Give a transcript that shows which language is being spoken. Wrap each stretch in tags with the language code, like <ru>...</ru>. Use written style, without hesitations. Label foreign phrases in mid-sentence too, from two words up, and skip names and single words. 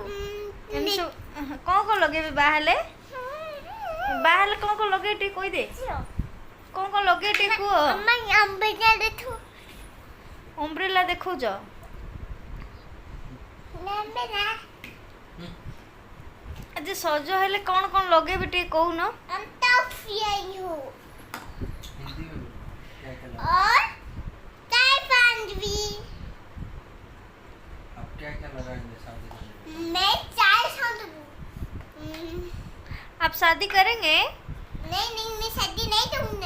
<or>କଣ ଲଗେଇବି ବାହା ହେଲେ? କଣ ଲଗେଇ ଟିକେ କହିଦେ। କଣ ଲଗେଇ ଟିକେ କୁହ। ଅମ୍ବ୍ରେଲା ଦେଖଉଛ? ଆଜି ସଜ ହେଲେ କଣ ଲଗେଇବି ଟିକେ କହୁନ।</or> <hi>आप शादी करेंगे? नहीं मैं शादी नहीं करूंगा।</hi>